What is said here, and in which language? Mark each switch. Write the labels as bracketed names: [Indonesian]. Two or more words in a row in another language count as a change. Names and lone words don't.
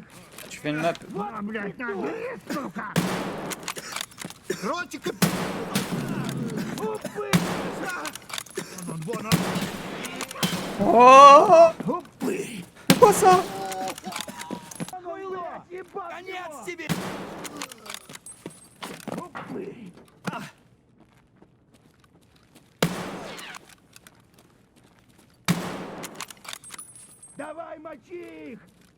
[French] Tu fais une map. [Russian] Вон, блядь, на, бери, сука! Ротик! Упы! Вон он! [French] Oh, [Russian] Упырь! [French] c'est quoi ça? [Russian] Вон он, блядь, ебашь Конец его! тебе! Упырь! Давай, мочи их!